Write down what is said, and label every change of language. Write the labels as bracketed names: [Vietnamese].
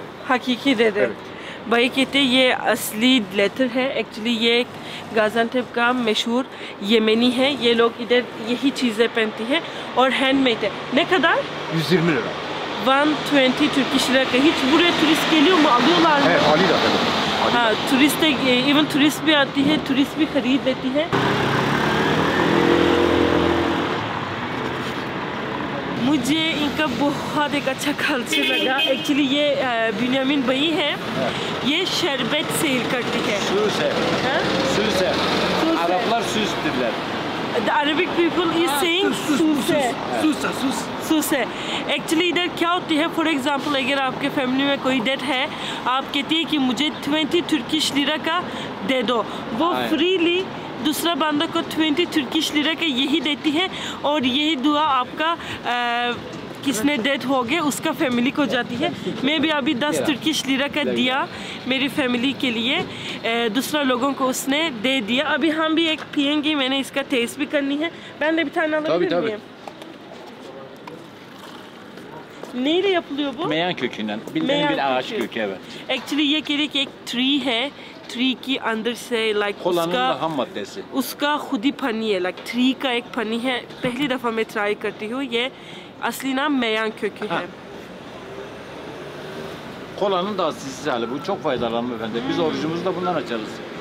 [Hindi] हकीकी दे दे भाई कहते ये असली लेटर है। एक्चुअली ये गाज़ियान्तेप का मशहूर येमेनी है, ये लोग इधर यही चीज़ें पहनती हैं और हैंडमेड है। [Turkish] Ne kadar? 120 lira. 120 Turkish lira [Hindi] का [Turkish] hiç buraya turist geliyor mu, alıyorlar mı? Evet, alıyorlar tabii. [Hindi] हाँ, टूरिस्ट इवन टूरिस्ट भी आती है, टूरिस्ट भी खरीद लेती है। मुझे इनका बहुत एक अच्छा कल्चर लगा। एक्चुअली ये बिन्यामिन भाई है, ये शरबत सेल करती है। [Turkish] Süse. Süse. Araplar süs dediler. [English] The Arabic people is saying सूसे। सूसे। [Hindi] Actually इधर क्या होती है, फॉर एग्जांपल अगर आपके फैमिली में कोई डेथ है, आप कहती है कि मुझे 20 तुर्किश लिरा का दे दो, वो फ्रीली दूसरा बंदा को 20 तुर्किश लिरा का यही देती है, और यही दुआ आपका किसने डेथ हो गया उसका फैमिली को जाती है। मैं भी अभी 10 तुर्किश लिरा का दिया मेरी फैमिली के लिए, दूसरा लोगों को उसने दे दिया। अभी हम भी एक पियेंगे, मैंने इसका टेस्ट भी करनी है। [Turkish] Ben de bir tane alabilir miyim? Neyle yapılıyor bu? Meyan kökünden. Bildiğin bir ağaç kökü, evet. [Hindi] Actually ये कह रही कि एक ट्री है, ट्री के अंदर से like [Turkish] Kolanın da ham maddesi. [Hindi] उसका खुद ही फनी है, लाइक ट्री का एक फनी है। पहली दफ़ा मैं ट्राई करती हूँ। ये असली नाम मेyan kökü है। [Turkish] Kolanın da asılsız hali bu. Çok faydalı hanımefendi. Biz orucumuzu da bundan açarız.